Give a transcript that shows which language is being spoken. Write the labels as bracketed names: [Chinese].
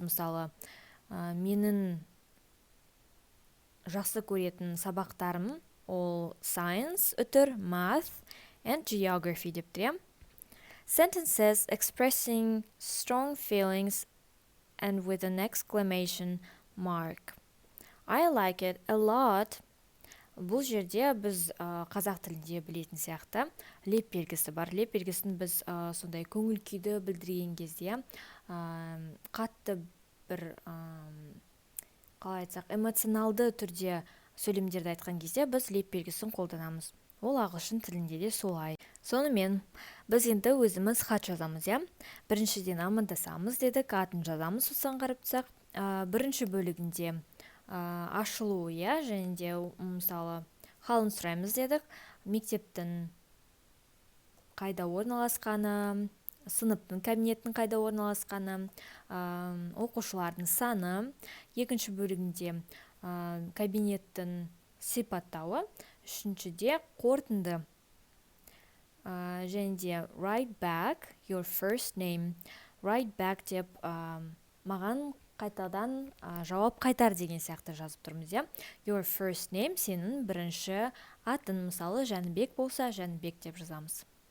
[Kazakh] Мысалы, менің жақсы көретін сабақтарым ол science, үтір, [English] math, and geography [Kazakh] деп тұр. [English] Sentences expressing strong feelings and with an exclamation mark. I like it a lot. [Kazakh] Бұл жерде біз қазақ тілінде білетін сияқты леп белгісі бар. Леп белгісін біз сондай көңіл күйді білдірген кезде қатты бір қалай айтсақ эмоционалды түрде сөйлемдерді айтқан кезде біз леп белгісін қолданамыз. Ол ағылшын тілінде де солай. Сонымен біз енді өзіміз хат жазамыз, иә? Біріншіден амандасамыз дедік, атын жазамыз, осыған қарап тұрсақ. Бірінші бөлігінде ашылу, иә, және де мысалы халын сұраймыз дедік, мектептің қайда орналасқаны, сыныптың, кабинеттің қайда орналасқаны, оқушылардың саны. Екінші бөлігінде кабинеттің сипаттауы. Үшіншіде қорытынды. Және де [English] write back your first name. Write back [Kazakh] деп маған қайтадан жауап қайтар деген сияқты жазып тұрмыз, иә? [English] Your first name [Kazakh] сенің бірінші атын, мысалы Жәнібек болса, Жәнібек деп жазамыз.